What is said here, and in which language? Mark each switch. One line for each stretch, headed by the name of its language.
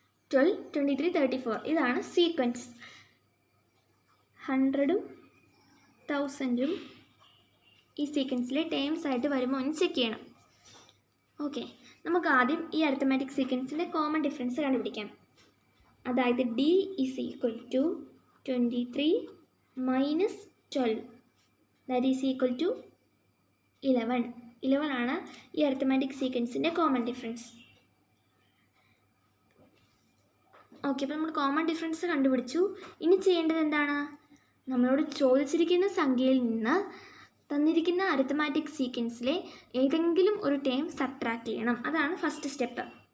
Malayalam: 12, 23, 34 ഇതാണ് സീക്വൻസ്. 100ഉം 1000ഉം ഈ സീക്വൻസിലെ ടേംസ് ആയിട്ട് വരുമോ എന്ന് ചെക്ക് ചെയ്യണം. ഓക്കെ, നമുക്ക് ആദ്യം ഈ അരിത്തമാറ്റിക് സീക്വൻസിൻ്റെ കോമൺ ഡിഫറൻസ് കണ്ടുപിടിക്കാം. അതായത്
English: D is equal to 23 minus 12 that is equal to 11.
Malayalam: 11 ആണ് ഈ അരിത്തമാറ്റിക് സീക്വൻസിൻ്റെ കോമൺ ഡിഫറൻസ്. ഓക്കെ, അപ്പോൾ നമ്മൾ കോമൺ ഡിഫറൻസ് കണ്ടുപിടിച്ചു. ഇനി ചെയ്യേണ്ടത് എന്താണ്? നമ്മളോട് ചോദിച്ചിരിക്കുന്ന സംഖ്യയിൽ നിന്ന് തന്നിരിക്കുന്ന അരിത്തമാറ്റിക് സീക്വൻസിലെ ഏതെങ്കിലും ഒരു ടേം സബ്ട്രാക്ട് ചെയ്യണം. അതാണ് ഫസ്റ്റ് സ്റ്റെപ്പ്.